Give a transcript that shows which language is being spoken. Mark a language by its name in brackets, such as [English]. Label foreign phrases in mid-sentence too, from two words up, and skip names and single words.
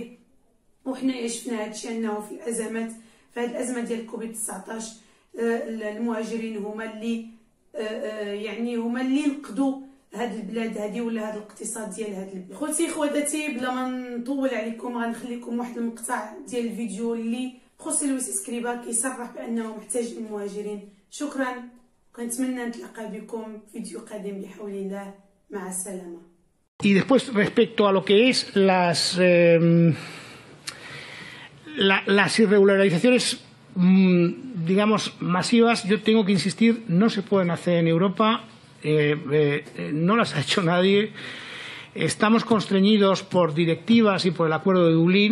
[Arabic] وحنا شفنا هادشي انه في الازمات، في هذه الازمه ديال كوفيد 19 المهاجرين هما اللي يعني هما اللي نقدوا هاد البلاد هادي ولا هاد الاقتصاد ديال هاد البلاد. خوتي خواتاتي، بلا ما نطول عليكم غنخليكم واحد المقطع ديال الفيديو اللي خوسي لويس اسكريبا كيصرح بانه محتاج المهاجرين. شكرا، كنتمنى نتلاقى بكم في فيديو قادم بحول الله. مع السلامه. [Spanish] Y después, respecto a lo que es las irregularizaciones, digamos, masivas, yo tengo que insistir, no se pueden hacer en Europa, no las ha hecho nadie, estamos constreñidos por directivas y por el acuerdo de Dublín.